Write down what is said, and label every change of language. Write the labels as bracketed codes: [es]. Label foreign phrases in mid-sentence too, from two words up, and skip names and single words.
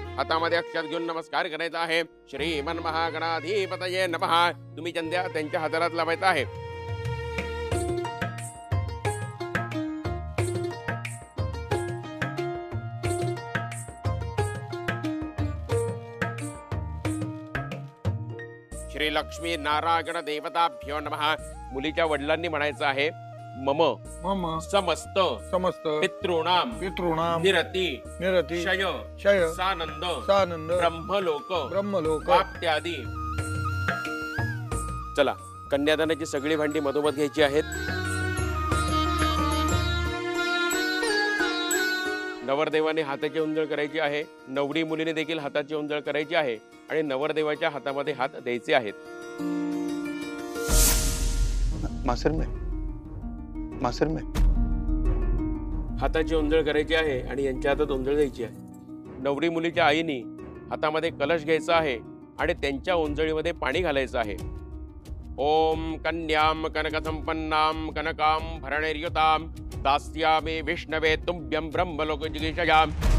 [mr] हातामध्ये अक्षत घेऊन नमस्कार करायचा आहे. [sa] श्रीमन महागणाधिपतये नमः. [mr] तुम्ही चंद्या त्यांच्या हाताला लावायचा आहे. [sa] श्री लक्ष्मी नारायण देवताभ्यो नमः. [mr] मुलीच्या वडिलांनी म्हणायचं आहे मम [sa] मम समस्त समस्त पितॄणाम पितॄणाम निरती निरती शय शय सानंद सानंद ब्रह्मलोक ब्रह्मलोक प्राप्त्यादी. [mr] चला कन्यादानाची सगळी भांडी मधोमध घ्यायची आहेत. नवरदेवाने हाताची उंजळ करायची आहे. नवरी मुलीने देखील हाताची उंजळ करायची आहे आणि नवरदेवाच्या हातामध्ये हात द्यायचे आहेत. मासर में हाताची उंजळ करायची आहे आणि यांच्या हातात उंजळ द्यायची आहे. नवरी मुलीच्या आईनी हातामध्ये कलश घ्यायचा आहे आणि त्यांच्या उंजळीमध्ये पाणी घालायचं आहे. [sa] ओम कन्याम कनकसंपन्नाम कनकाम भरणैर्युताम दास्यामि विष्णवे तुभ्यं ब्रह्मलोक जिगीषयाम.